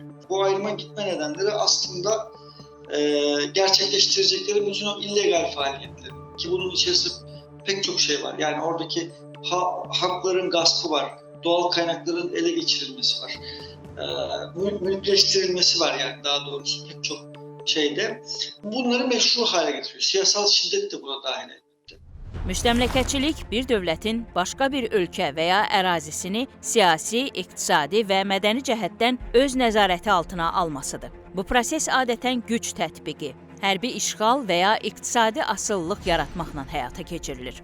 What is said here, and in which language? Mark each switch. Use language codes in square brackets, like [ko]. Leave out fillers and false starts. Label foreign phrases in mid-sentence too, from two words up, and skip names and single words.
[tr] Bu ayrıma gitme nedenleri aslında gerçekleştirecekleri bütün o illegal faaliyetleri ki bunun içerisinde pek çok şey var. Yani oradaki hakların gaspı var. Doğal kaynakların ele geçirilmesi var. Mülkleştirilmesi var yani daha doğrusu pek çok şeyde. Bunları meşru hale getiriyor. Siyasal şiddet de buna dahil edildi. [az] Müstəmləkəçilik bir dövlətin başqa bir ölkə və ya ərazisini siyasi, iqtisadi və mədəni cəhətdən öz nəzarəti altına almasıdır. Bu proses adətən güc tətbiqi, hərbi işğal və ya iqtisadi asıllıq yaratmaqla həyata keçirilir.